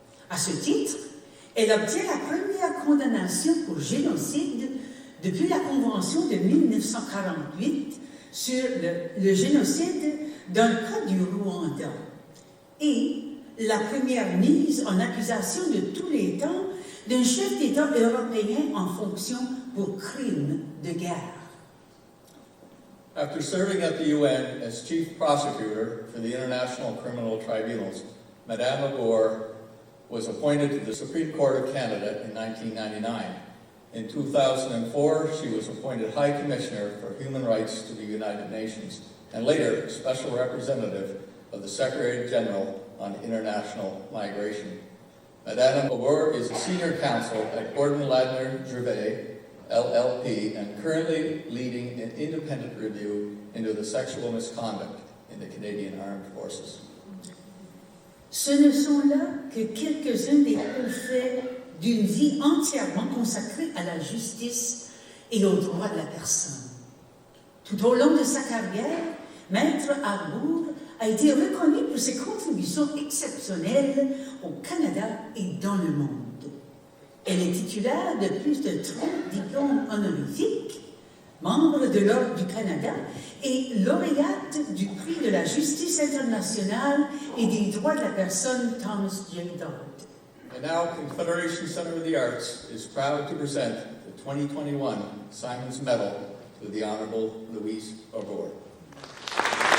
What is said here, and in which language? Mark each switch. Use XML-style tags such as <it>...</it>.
<fr>À ce titre, elle obtient la première condamnation pour génocide depuis la Convention de 1948 sur le génocide dans le cas du Rwanda et la première mise en accusation de tous les temps d'un chef d'État européen en fonction pour crimes de guerre.</fr> <en>After serving at the UN as Chief Prosecutor for the International Criminal Tribunals, Madame Arbour was appointed to the Supreme Court of Canada in 1999. In 2004, she was appointed High Commissioner for Human Rights to the United Nations, and later Special Representative of the Secretary General on International Migration. Madame Arbour is a Senior Counsel at Gordon Ladner Gervais, LLP, and currently leading an independent review into the sexual misconduct in the Canadian Armed Forces.</en> <fr>Ce ne sont là que quelques-uns des hauts faits d'une vie entièrement consacrée à la justice et aux droits de la personne. Tout au long de sa carrière, Maître Arbour a été reconnu pour ses contributions exceptionnelles au Canada et dans le monde. Elle est titulaire de plus de 30 diplômes honorifiques, membre de l'Ordre du Canada et lauréate du prix de la justice internationale et des droits de la personne Thomas J. Dodd.</fr> <en>And now, Confederation Center of the Arts is proud to present the 2021 Symons Medal to the Honourable Louise Arbour.</en>